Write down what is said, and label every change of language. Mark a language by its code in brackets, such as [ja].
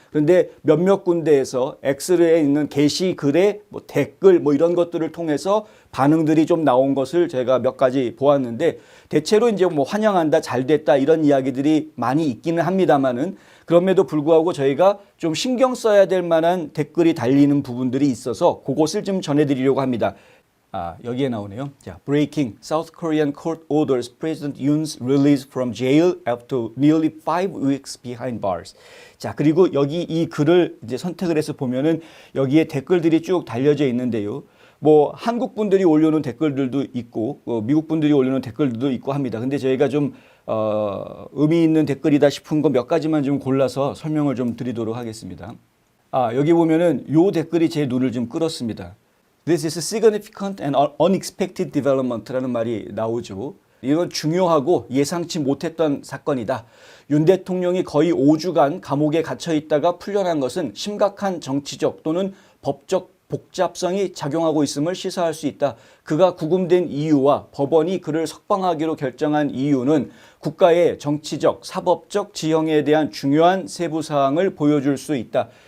[ko] 그런데 몇몇 군데에서 X에 있는 게시글에 뭐 댓글 뭐 이런 것들을 통해서 반응들이 좀 나온 것을 제가 몇 가지 보았는데 대체로 이제 뭐 환영한다, 잘 됐다 이런 이야기들이 많이 있기는 합니다만은 그럼에도 불구하고 저희가 좀 신경 써야 될 만한 댓글이 달리는 부분들이 있어서 그것을 좀 전해드리려고 합니다. 여기에 나오네요. 자, [en] Breaking South Korean court orders President Yoon's release from jail after nearly 5 weeks behind bars. [ko] 자, 그리고 여기 이 글을 이제 선택을 해서 보면은 여기에 댓글들이 쭉 달려져 있는데요. 뭐 한국 분들이 올려놓은 댓글들도 있고 미국 분들이 올려놓은 댓글들도 있고 합니다. 근데 저희가 좀 의미 있는 댓글이다 싶은 거 몇 가지만 좀 골라서 설명을 좀 드리도록 하겠습니다. 여기 보면은 요 댓글이 제 눈을 좀 끌었습니다. [en] This is a significant and unexpected development라는 [ko] 말이 나오죠. 이건 중요하고 예상치 못했던 사건이다. 윤 대통령이 거의 5주간 감옥에 갇혀 있다가 풀려난 것은 심각한 정치적 또는 법적 복잡성이 작용하고 있음을 시사할 수 있다. 그가 구금된 이유와 법원이 그를 석방하기로 결정한 이유는 국가의 정치적, 사법적 지형에 대한 중요한 세부 사항을 보여줄 수 있다.